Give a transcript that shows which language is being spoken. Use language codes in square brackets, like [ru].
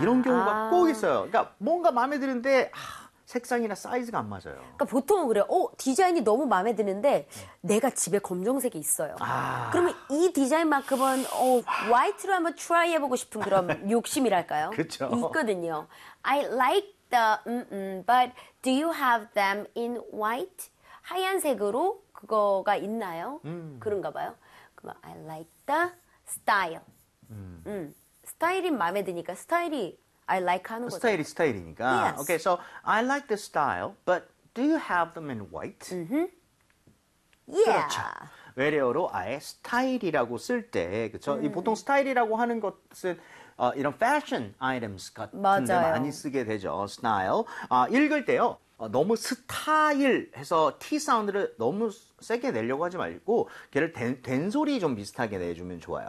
[ko] 이런 경우가 꼭 있어요. 그러니까 뭔가 마음에 드는데 색상이나 사이즈가 안 맞아요. 그러니까 보통은 그래요. 디자인이 너무 마음에 드는데 내가 집에 검정색이 있어요. 아. 그러면 이 디자인만큼은 화이트로 한번 트라이 해보고 싶은 그런 욕심이랄까요? 그렇죠. 있거든요. [en] I like the, but do you have them in white? [ko] 하얀색으로 그거가 있나요? 그런가 봐요. 그럼 [en] I like the style. [ko] 스타일이 마음에 드니까 스타일이 [en] I like [ko] 하는 거죠. 스타일이 스타일이니까. [en] Yes. Okay, so I like the style, but do you have them in white? Mm-hmm. Yeah. [ko] 그렇죠. 외래어로 아예 스타일이라고 쓸 때, 그렇죠? 보통 스타일이라고 하는 것은 이런 fashion items 같은 맞아요. 데 많이 쓰게 되죠. Style. 읽을 때요. 너무 스타일 해서 T 사운드를 너무 세게 내려고 하지 말고 걔를 된소리 좀 비슷하게 내주면 좋아요.